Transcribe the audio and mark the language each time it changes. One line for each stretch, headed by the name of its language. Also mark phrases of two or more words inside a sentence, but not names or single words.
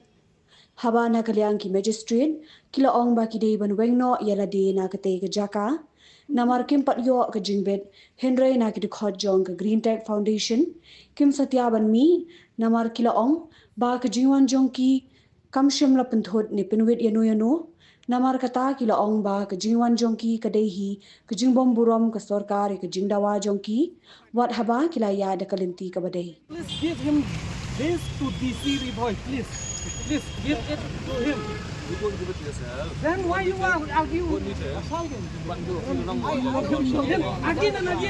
Khasi: Haba na kaliang ki magistrate, kila ong ba ki day ban wengno yala de na kate ke jaka, namar kim pat yo ke jingbet, Henry na ki dekot jong ke Green Tech Foundation, kim satya ban mi, namar kila ong, ba ke jingwan jong ki, kam shim la penthot ni penwit yano, namar kata kila ong ba ke jingwan jong ki kadehi, ke jingbom burom ke sorkar ke jingdawa jong ki, wat haba kila ya de kalinti kabadai.
English: Please give him this to DC Riboy, please. Please give it to him. You won't give it to yourself. Then why you are argue? Again and again.